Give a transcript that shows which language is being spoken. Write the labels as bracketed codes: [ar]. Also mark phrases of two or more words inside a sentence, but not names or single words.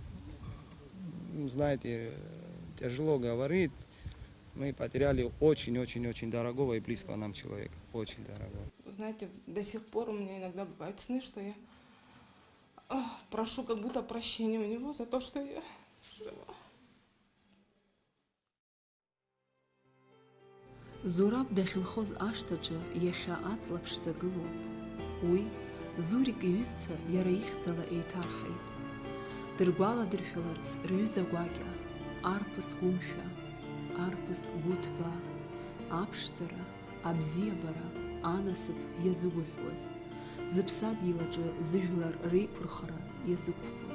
[ru] Знаете, тяжело говорить. Мы потеряли очень-очень-очень дорогого и близкого нам человека. Очень дорогого. Знаете, до сих пор у меня иногда бывают сны, что я прошу как будто прощения у него за то, что я жива. [ab] Зураб дахьылхоз ашҭаҿы иахьа аҵла ԥшӡа гылоуп. Уи Зурик иҩызцәа иара ихьӡала еиҭарҳаит. Дыргәаладыршәаларц рҩыза гәакьа, арԥыс гәымшәа, арԥыс гәыҭбаа, аԥшӡара, абзиабара, анасыԥ иазыгәаҳәуаз, зыԥсадгьыл аҿы зыжәлар реиқәырхара иазықәԥоз.